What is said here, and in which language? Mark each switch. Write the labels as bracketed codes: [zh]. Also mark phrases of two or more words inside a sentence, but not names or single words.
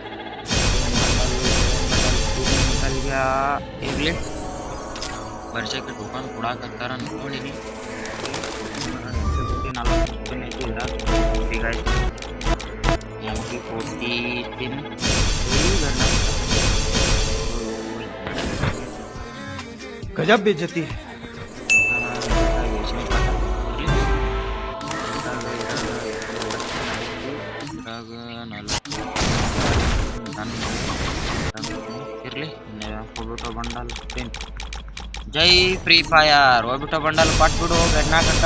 [kn] ಇರ್ಲಿ ವರ್ಷಕ್ಕೆ ಟೋಕನ್ ಕೊಡಾಕತ್ತಾರ ಅನ್ಕೊಂಡಿನಿ. 40 ಸ್ಪಿನ್ [hi] गजब बेइज्जती है. [kn] ಇರ್ಲಿ ಹೋಗ್ಬಿಟ್ಟು ಬಂಡಲ್ ಸ್ಪಿನ್. ಜೈ ಫ್ರೀ ಫೈರ್ ಹೋಗ್ಬಿಟ್ಟು ಬಂಡಲ್ ಕೊಟ್ಬಿಡು ಗಡ್ನಾಕಕ್ಕ.